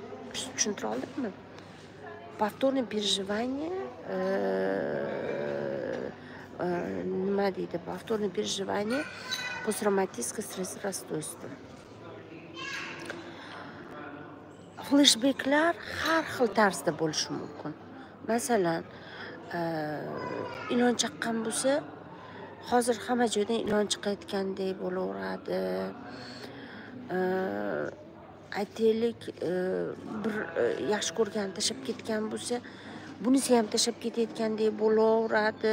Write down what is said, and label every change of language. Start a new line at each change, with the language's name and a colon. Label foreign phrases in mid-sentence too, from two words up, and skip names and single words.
Uzbek: Tushuntira oldimmi?
Russian: Повторное переживание,
Uzbek: nima deydi?
Russian: Повторное переживание посттравматическое стрессовое расстройство.
Uzbek: Flashbacklar har xil tarzda bo'lishi mumkin. Masalan, ilon chaqqan bo'lsa, hozir hamma joydan ilon chiqayotgandek bo'laveradi. Aytaylik, bir yaxshi ko'rgan tashlab ketgan bo'lsa, bunisi ham tashlab ketayotgandek bo'laveradi.